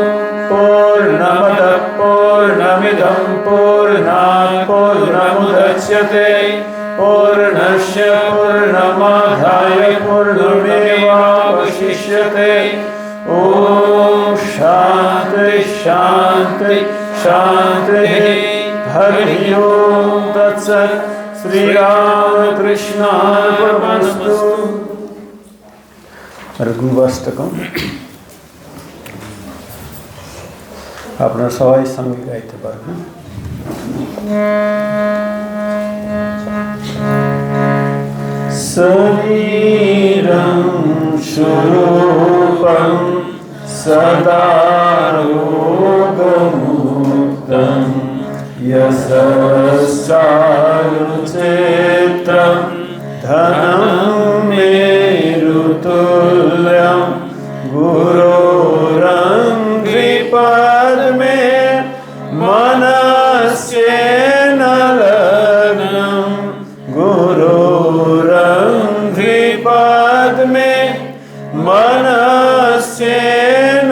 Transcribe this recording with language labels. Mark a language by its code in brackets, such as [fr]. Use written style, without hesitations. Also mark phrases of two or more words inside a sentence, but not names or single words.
[sa] पूर्णमदः पूर्णमिदं पूर्णात् पूर्णमुदच्यते, पूर्णस्य पूर्णमादाय पूर्णमेवावशिष्यते। ॐ शान्ति शान्ति शान्तिः। हरिः ओम्। तत्सत्। श्रीरामकृष्णार्पणमस्तु। [bn] গুরুবাষ্টকম আপনারা সবাই সঙ্গে গাইতে পারবেন। [sa] শরীরং স্বরূপং সদা রোগমুক্তং यशश्चारुचित्रं धनं मेरुतुल्यं गुरोरङ्घ्रिपद्मे मनस्येन लग्नं गुरोरङ्घ्रिपद्मे मनस्येन